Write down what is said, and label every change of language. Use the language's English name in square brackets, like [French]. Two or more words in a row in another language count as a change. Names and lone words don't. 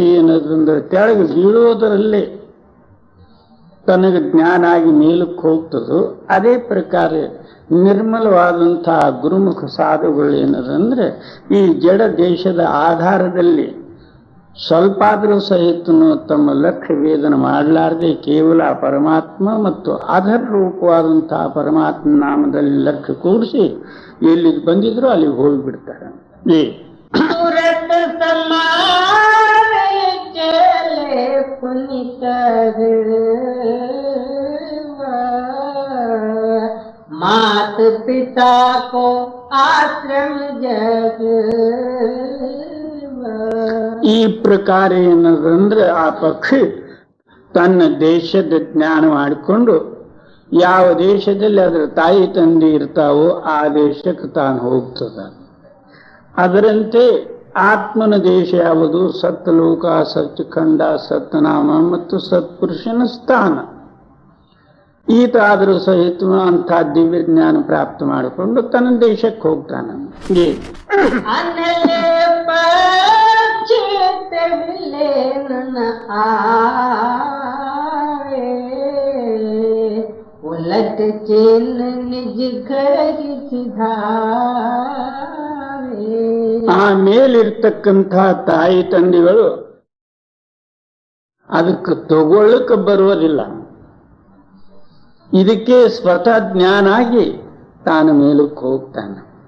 [Kannada] ಏನದಂದ್ರೆ ತೆಳಗೆ ಬೀಳೋದರಲ್ಲೇ ತನಗೆ ಜ್ಞಾನ ಆಗಿ ಮೇಲಕ್ಕೆ ಹೋಗ್ತದೋ ಅದೇ ಪ್ರಕಾರ ನಿರ್ಮಲವಾದಂತಹ ಗುರುಮುಖ ಸಾಧುಗಳು ಏನದಂದ್ರೆ ಈ ಜಡ ದೇಶದ ಆಧಾರದಲ್ಲಿ ಸ್ವಲ್ಪ ಆದರೂ ಸಹಿತನು ತಮ್ಮ ಲಕ್ಷ್ಯ ವೇದನ ಮಾಡಲಾರದೆ ಕೇವಲ ಪರಮಾತ್ಮ ಮತ್ತು ಆಧಾರ ರೂಪವಾದಂತಹ ಪರಮಾತ್ಮ ನಾಮದಲ್ಲಿ ಲಕ್ಷ್ಯ ಕೂಡಿಸಿ ಎಲ್ಲಿಗೆ ಬಂದಿದ್ರು ಅಲ್ಲಿಗೆ ಹೋಗಿಬಿಡ್ತಾರೆ. [Hindi] सूरत समारे चले पुनित मात पिता को आश्रम जग. [Kannada] ಈ ಪ್ರಕಾರ ಏನದಂದ್ರೆ ಆ ಪಕ್ಷಿ ತನ್ನ ದೇಶದ ಜ್ಞಾನ ಮಾಡಿಕೊಂಡು ಯಾವ ದೇಶದಲ್ಲಿ ಅದರ ತಾಯಿ ತಂದೆ ಇರ್ತಾವೋ ಆ ದೇಶಕ್ಕೆ ತಾನು ಹೋಗ್ತದ. ಅದರಂತೆ ಆತ್ಮನ ದೇಶ ಯಾವುದು? ಸತ್ಲೋಕ, ಸತ್ಖಂಡ, ಸತ್ನಾಮ ಮತ್ತು ಸತ್ಪುರುಷನ ಸ್ಥಾನ. ಈತ ಆದರೂ ಸಹಿತ ಅಂಥ ದಿವ್ಯ ಜ್ಞಾನ ಪ್ರಾಪ್ತ ಮಾಡಿಕೊಂಡು ತನ್ನ ದೇಶಕ್ಕೆ ಹೋಗ್ತಾನೆ. [Hindi] उलट चेन निज घर सिधा. [Kannada] ಆ ಮೇಲಿರ್ತಕ್ಕಂಥ ತಾಯಿ ತಂದೆಗಳು ಅದಕ್ಕೆ ತಗೊಳ್ಳಕ್ಕೆ ಬರುವುದಿಲ್ಲ. ಇದಕ್ಕೆ ಸ್ವತಃ ಜ್ಞಾನ ಆಗಿ ತಾನು ಮೇಲಕ್ಕೆ ಹೋಗ್ತಾನೆ.